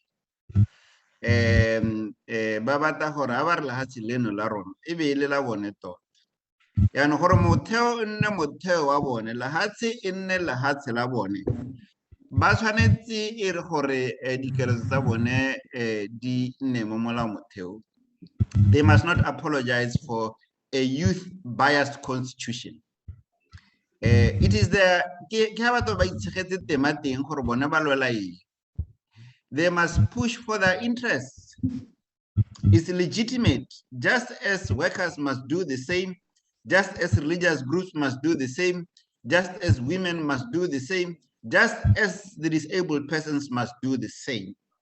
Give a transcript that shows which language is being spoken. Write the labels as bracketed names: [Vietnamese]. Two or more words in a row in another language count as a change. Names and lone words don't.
[Tswana] Ba batla gore ha ba re lehatshe leno la rona e be le la bone tota. Yaanong gore motheo e nne motheo wa bone, lehatshe e nne lehatshe la bone, ba tshwanetse e re gore dikeletso tsa bone di nne mo molao motheo. [English] They must not apologize for a youth biased constitution. It is the they must push for their interests. It's legitimate, just as workers must do the same, just as religious groups must do the same, just as women must do the same, just as the disabled persons must do the same.